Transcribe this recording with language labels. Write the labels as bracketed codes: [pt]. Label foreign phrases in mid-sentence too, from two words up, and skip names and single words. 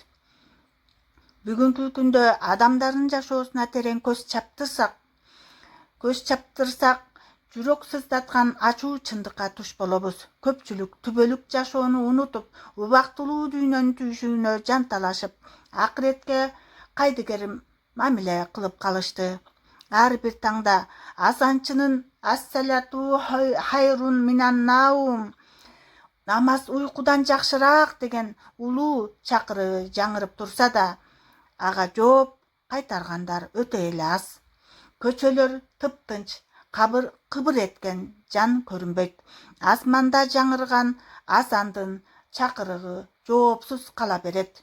[ky] Бүгүнкү күндө адамдардын жашоосуна терең көз чаптырсак, жүрөк сыздаткан ачуу чындыкка туш болобуз. Көпчүлүк түбөлүк жашоону унутуп, убактылуу дүйнөнүн түйшүгүнө жанталашып, акыретке кайдыгер мамиле кылып калышты. Ар бир таңда азанчынын [ar] الصلاة خير من النوم, [ky] намаз уйкудан жакшыраак деген улуу чакырыгы жаңырып турса да, ага жооп кайтаргандар өтө эле аз. Көчөлөр тыптынч, кыбыр эткен жан көрүнбөйт. Асманда жаңырган азандын чакырыгы жоопсуз кала берет.